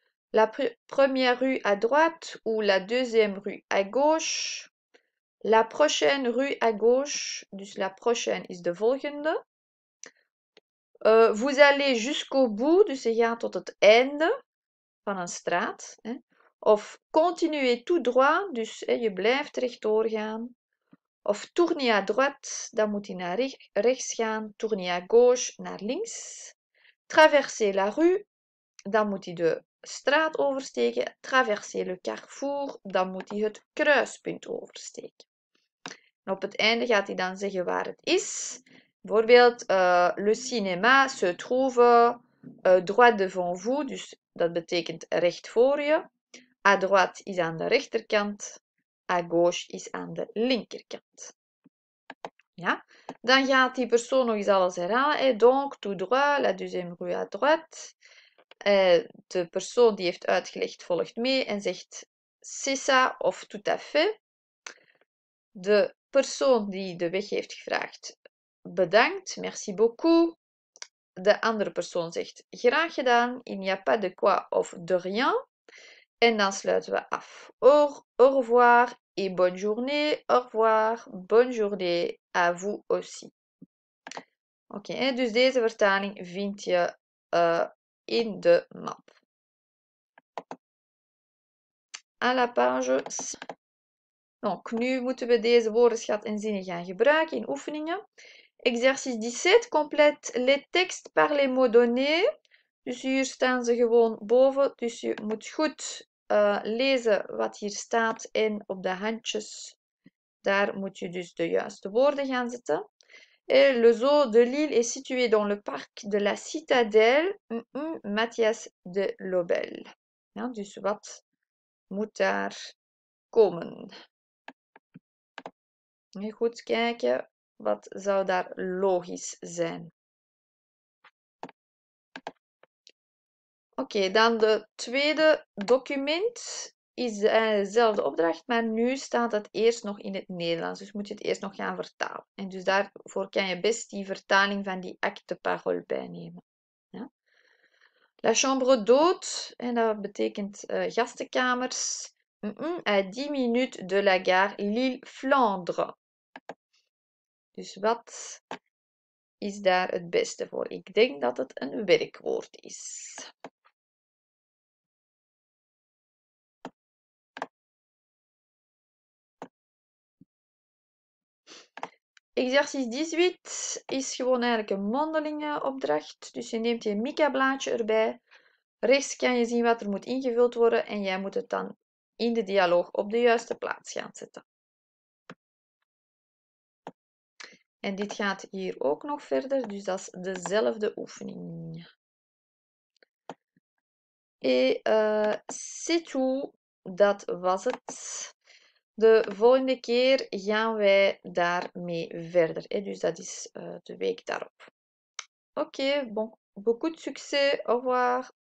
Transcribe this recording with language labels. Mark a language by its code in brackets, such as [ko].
[fr] La première rue à droite ou la deuxième rue à gauche. La prochaine rue à gauche. [nl] Dus [fr] la prochaine [nl] is de volgende. [fr] Vous allez jusqu'au bout. [nl] Dus je gaat tot het einde van een straat. [fr] Of continuez tout droit. [nl] Dus je blijft rechtdoor gaan. [fr] Of tournez à droite. [nl] Dan moet je naar rechts gaan. [fr] Tournez à gauche. [nl] Naar links. [fr] Traversez la rue. [nl] Dan moet hij de straat oversteken. [fr] Traverser le carrefour. [nl] Dan moet hij het kruispunt oversteken. Op het einde gaat hij dan zeggen waar het is. Bijvoorbeeld, [fr] le cinéma se trouve droit devant vous. [nl] Dus dat betekent recht voor je. [fr] À droite [nl] is aan de rechterkant. [fr] À gauche [nl] is aan de linkerkant. Ja? Dan gaat die persoon nog eens alles herhalen. [fr] Donc, tout droit, la deuxième rue à droite. [nl] De persoon die heeft uitgelegd volgt mee en zegt [fr] c'est ça [nl] of [fr] tout à fait. [nl] De persoon die de weg heeft gevraagd bedankt, [fr] merci beaucoup. [nl] De andere persoon zegt graag gedaan, [fr] il n'y a pas de quoi [nl] of [fr] de rien. [nl] En dan sluiten we af. [fr] Au revoir et bonne journée. Au revoir, bonne journée à vous aussi. [nl] Oké, dus deze vertaling vind je in de map. [fr] À la page. [nl] Donc, nu moeten we deze woordenschat en zinnen gaan gebruiken in oefeningen. [fr] Exercice 17, complète les textes par les mots donnés. [nl] Dus hier staan ze gewoon boven. Dus je moet goed lezen wat hier staat en op de handjes. Daar moet je dus de juiste woorden gaan zetten. [fr] Et le zoo de Lille est situé dans le parc de la Citadelle. Matthias de Lobel. [nl] Ja, dus wat moet daar komen? En goed kijken, wat zou daar logisch zijn? Oké, dan de tweede document is dezelfde opdracht, maar nu staat het eerst nog in het Nederlands. Dus moet je het eerst nog gaan vertalen. En dus daarvoor kan je best die vertaling van die acte parole bijnemen. Ja? [fr] La chambre d'hôte, [nl] en dat betekent gastenkamers, [fr] à 10 minutes de la gare Lille-Flandre. [nl] Dus wat is daar het beste voor? Ik denk dat het een werkwoord is. Exercice 18 is gewoon eigenlijk een mondelinge opdracht. Dus je neemt je Mica-blaadje erbij. Rechts kan je zien wat er moet ingevuld worden en jij moet het dan in de dialoog op de juiste plaats gaan zetten. En dit gaat hier ook nog verder, dus dat is dezelfde oefening. [fr] Et c'est tout. [nl] Dat was het. De volgende keer gaan wij daarmee verder. Dus dat is de week daarop. [fr] Oké, bon, beaucoup de succès. Au revoir.